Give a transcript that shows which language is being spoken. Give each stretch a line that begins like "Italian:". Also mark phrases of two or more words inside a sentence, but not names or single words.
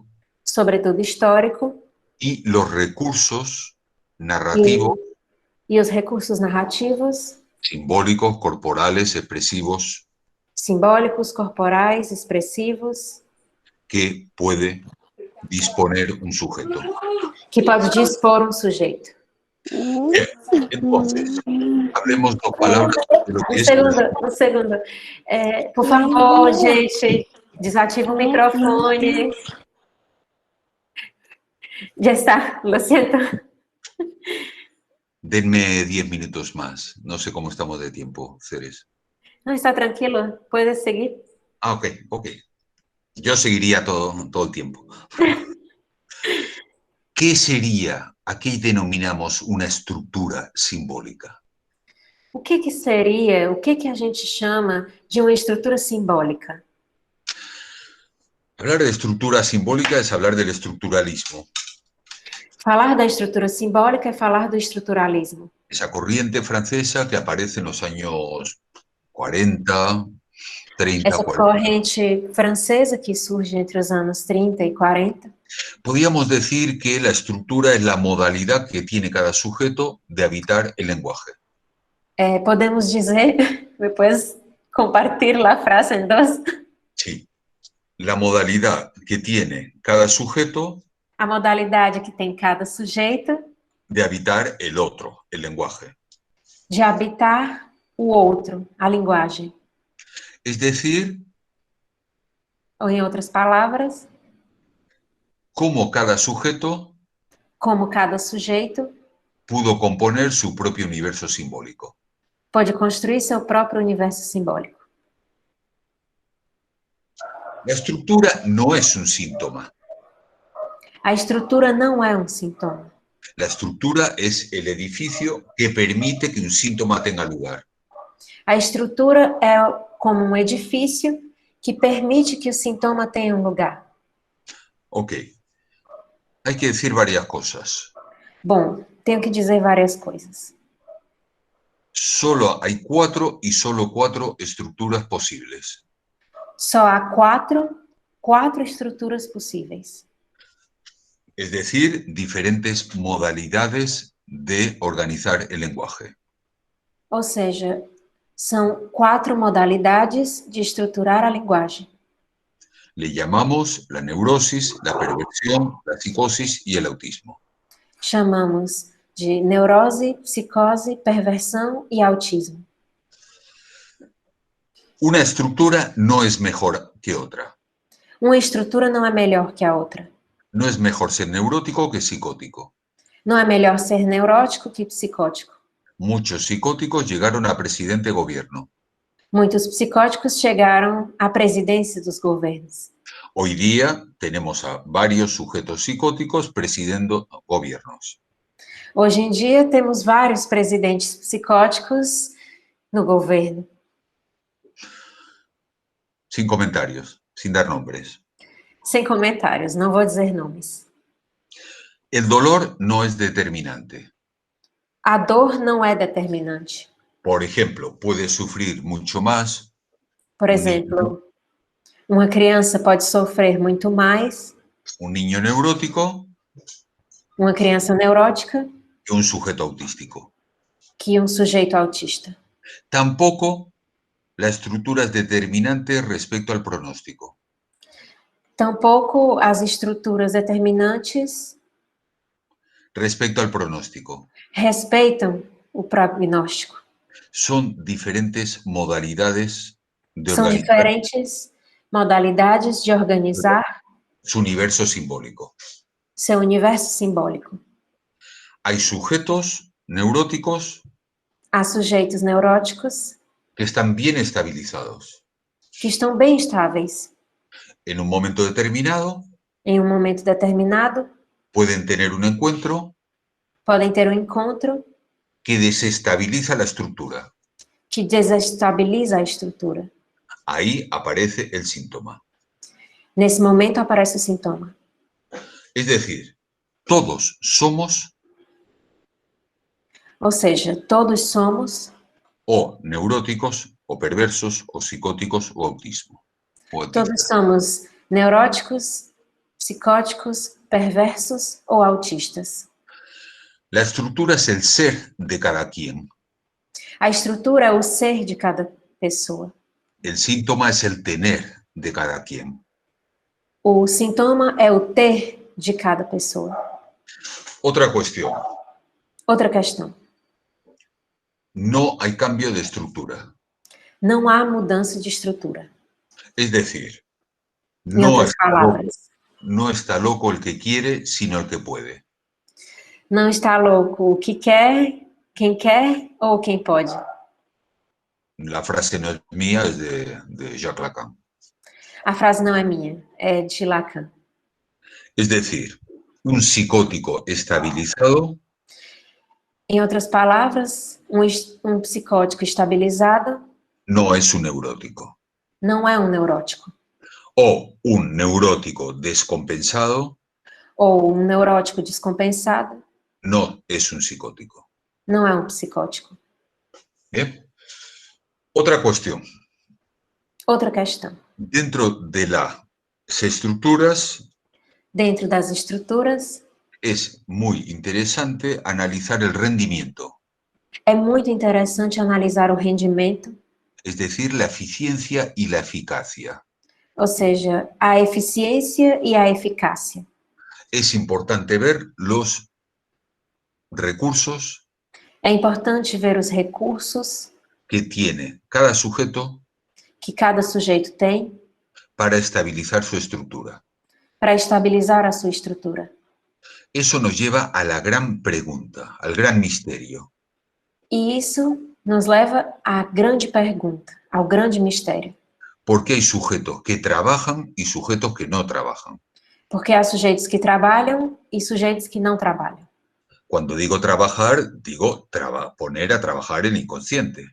Portuguese: sobretudo histórico,
Spanish: y los recursos narrativos,
Portuguese: e os recursos narrativos,
Spanish: simbólicos, corporales, expresivos,
Portuguese: simbólicos, corporais, expressivos,
Spanish: que puede disponer un sujeto.
Portuguese: que pode dispor um sujeito.
Spanish: Entonces, hablemos dos palabras de lo que es...
Portuguese: Um segundo. Por favor, gente, desativa o microfone. Já está,
Spanish: lo siento. Denme 10 minutos más. No sé cómo estamos de tiempo, Ceres.
Portuguese: Não, está tranquilo,
Spanish: puedes seguir. Ah, ok. Yo seguiría todo el tiempo. ¿Qué sería, a qué denominamos una estructura simbólica?
Portuguese: O que seria, o que a gente chama de uma estrutura simbólica?
Spanish: Hablar de estructura simbólica es hablar del estructuralismo.
Portuguese: Falar da estrutura simbólica é falar do estruturalismo.
Spanish: Esa corriente francesa que aparece en los años 40, 30,
Portuguese: Essa 40. corrente francesa que surge entre os anos 30 e 40.
Spanish: Podríamos decir que la estructura es la modalidad que tiene cada sujeto de habitar el lenguaje.
Portuguese: Podemos dizer, depois compartilho a frase em dois.
Spanish: Sí. La modalidad que tiene cada sujeto
Portuguese: A modalidade que tem cada sujeito
Spanish: de habitar el otro, el lenguaje.
Portuguese: de habitar o outro, a linguagem.
Spanish: Es decir,
Portuguese: Ou em outras palavras,
Spanish: cómo cada sujeto
Portuguese: como cada sujeito
Spanish: pudo componer su propio universo simbólico.
Portuguese: pode construir seu próprio universo simbólico.
Spanish: La estructura no es un síntoma.
Portuguese: A estrutura não é um sintoma.
Spanish: La estructura es el edificio que permite que un síntoma tenga lugar.
Portuguese: A estrutura é como um edifício que permite que o sintoma tenha um lugar.
Spanish: Ok. Hay que decir varias cosas.
Portuguese: Bom, tenho que dizer várias coisas.
Spanish: Solo hay cuatro estructuras posibles.
Portuguese: Só há quatro estruturas possíveis.
Spanish: Es decir, diferentes modalidades de organizar el lenguaje.
Portuguese: Ou seja, são 4 modalidades de estruturar a linguagem.
Spanish: Le llamamos la neurosis, la perversión, la psicosis y el autismo.
Portuguese: Chamamos de neurose, psicose, perversão e autismo.
Spanish: Una estructura no es mejor que otra.
Portuguese: Uma estrutura não é melhor que a outra.
Spanish: No es mejor ser neurótico que psicótico.
Portuguese: Não é melhor ser neurótico que psicótico.
Spanish: Muchos psicóticos llegaron a presidente gobierno.
Portuguese: Muitos psicóticos chegaram à presidência dos governos.
Spanish: Hoy día tenemos a varios sujetos psicóticos presidiendo gobiernos.
Portuguese: Hoje em dia temos vários presidentes psicóticos no governo.
Spanish: sin comentarios, sin dar nombres.
Portuguese: Sem comentários, não vou dizer nomes.
Spanish: El dolor no es determinante.
Portuguese: A dor não é determinante.
Spanish: Por ejemplo, puede sufrir mucho más
Portuguese: Por exemplo, uma criança pode sofrer muito mais,
Spanish: un niño neurótico
Portuguese: uma criança neurótica,
Spanish: que un sujeto autístico.
Portuguese: que um sujeito autista.
Spanish: Tampoco la estructura es determinante respecto al pronóstico.
Portuguese: Tampouco as estruturas determinantes
Spanish: Respecto al pronóstico.
Portuguese: respeitam o prognóstico.
Spanish: Son diferentes modalidades de
Portuguese: São organizar diferentes modalidades de organizar
Spanish: su universo simbólico.
Portuguese: seu universo simbólico.
Spanish: Hay sujetos neuróticos
Portuguese: Há sujeitos neuróticos
Spanish: que están bien estabilizados.
Portuguese: que estão bem estáveis.
Spanish: En un momento determinado
Portuguese: Em um momento determinado,
Spanish: pueden tener un encuentro
Portuguese: podem ter um encontro
Spanish: que desestabiliza la estructura.
Portuguese: que desestabiliza a estrutura.
Spanish: Ahí aparece el síntoma.
Portuguese: Nesse momento aparece o sintoma.
Spanish: Es decir, todos somos
Portuguese: Ou seja, todos somos
Spanish: o neuróticos, o perversos, o psicóticos, o autismo.
Portuguese: O Todos autistas. somos neuróticos, psicóticos, perversos ou autistas.
Spanish: La estructura es el ser de cada quien.
Portuguese: A estrutura é o ser de cada pessoa.
Spanish: El síntoma es el tener de cada quien.
Portuguese: O sintoma é o ter de cada pessoa.
Spanish: Otra cuestión.
Portuguese: Outra questão.
Spanish: No hay cambio de estructura.
Portuguese: Não há mudança de estrutura.
Spanish: Es decir,
Portuguese: Em outras palavras,
Spanish: no está loco el que quiere, sino el que puede.
Portuguese: não está louco o que quer ou quem pode.
Spanish: La frase no es mía, es de Jacques Lacan.
Portuguese: A frase não é minha, é de Lacan.
Spanish: Es decir, un psicótico estabilizado
Portuguese: Em outras palavras, um psicótico estabilizado
Spanish: no es un neurótico.
Portuguese: não é um neurótico.
Spanish: O un neurótico descompensado
Portuguese: Ou um neurótico descompensado
Spanish: no es un psicótico.
Portuguese: não é um psicótico.
Spanish: Bien. Otra cuestión.
Portuguese: Outra questão.
Spanish: Dentro de las estructuras
Portuguese: Dentro das estruturas,
Spanish: es muy interesante analizar el rendimiento,
Portuguese: é muito interessante analisar o rendimento,
Spanish: es decir, la eficiencia y la eficacia.
Portuguese: ou seja, a eficiência e a eficácia.
Spanish: Es importante ver los recursos
Portuguese: É importante ver os recursos
Spanish: que tiene cada sujeto
Portuguese: que cada sujeito tem
Spanish: para estabilizar su estructura.
Portuguese: para estabilizar a sua estrutura.
Spanish: Eso nos lleva a la gran pregunta, al gran misterio.
Portuguese: E isso nos leva à grande pergunta, ao grande mistério.
Spanish: ¿Por qué hay sujetos que trabajan y sujetos que no trabajan?
Portuguese: Porque há sujeitos que trabalham e sujeitos que não trabalham.
Spanish: Cuando digo trabajar, digo poner a trabajar el inconsciente.